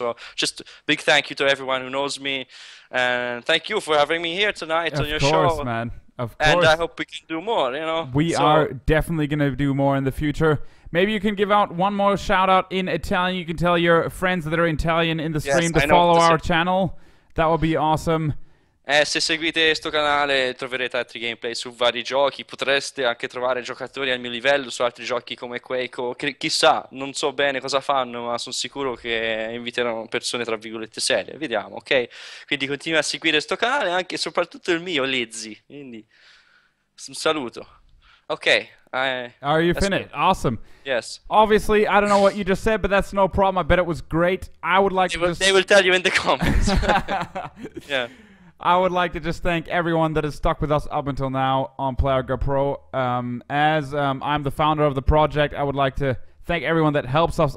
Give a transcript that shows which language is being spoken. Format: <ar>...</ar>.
<en>So just a big thank you to everyone who knows me, and thank you for having me here tonight on your show. Of course, man. Of course. And I hope we can do more, you know. We are definitely going to do more in the future. Maybe you can give out one more shout out in Italian. You can tell your friends that are Italian in the stream to follow our channel. That would be awesome.</en> <it>Se seguite questo canale troverete altri gameplay su vari giochi, potreste anche trovare giocatori al mio livello su altri giochi come Quake, che chissà, non so bene cosa fanno, ma sono sicuro che inviteranno persone tra virgolette serie, vediamo, ok? Quindi continua a seguire questo canale, anche e soprattutto il mio, Lizzy, quindi un saluto. Ok.</it> <en>Are you finished? Awesome. Yes. Obviously, I don't know what you just said, but that's no problem. I bet it was great. I would like they will tell you in the comments. Yeah. I would like to just thank everyone that has stuck with us up until now on PlayerGuard Pro. As I'm the founder of the project, I would like to thank everyone that helps us.</en>